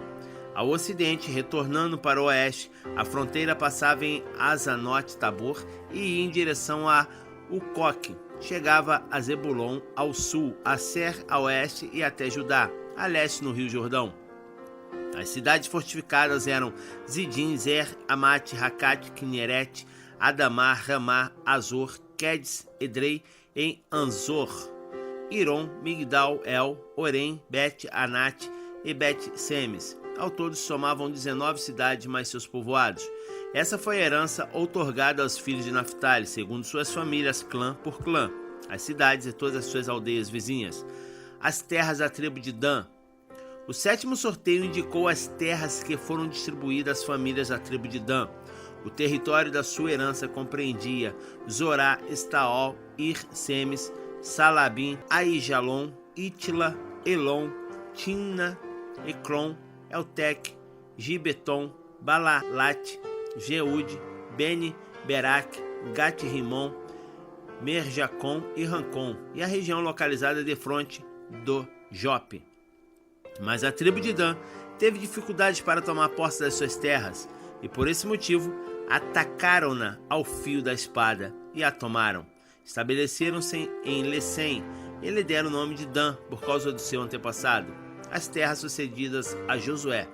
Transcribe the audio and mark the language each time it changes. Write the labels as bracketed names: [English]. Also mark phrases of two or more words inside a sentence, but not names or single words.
[Portuguese] Ao ocidente, retornando para o oeste, a fronteira passava em Azanote Tabor e ia em direção a Ucoque. Chegava a Zebulon ao sul, a Ser a oeste e até Judá, a leste no Rio Jordão. As cidades fortificadas eram Zidim, Zer, Amate, Rakate, Kineret, Adamar, Ramá, Azor, Quedes, Edrei, em Anzor, Iron, Migdal, El, Orem, Bet-Anate e Bet-Semes. Ao todo somavam 19 cidades mais seus povoados. Essa foi a herança outorgada aos filhos de Naftali, segundo suas famílias, clã por clã, as cidades e todas as suas aldeias vizinhas. As terras da tribo de Dan. O sétimo sorteio indicou as terras que foram distribuídas às famílias da tribo de Dan. O território da sua herança compreendia Zorá, Estaol, Ir, Semes, Salabim, Aijalon, Itla, Elon, Timna, Ecrom, Eltec, Gibeton, Balalat, Jeude, Beni, Berac, Gat-Rimon, Merjacon e Rancon, e a região localizada defronte do Jope. Mas a tribo de Dan teve dificuldades para tomar posse das suas terras, e por esse motivo atacaram-na ao fio da espada e a tomaram. Estabeleceram-se em Lecém e lhe deram o nome de Dan por causa do seu antepassado, as terras sucedidas a Josué.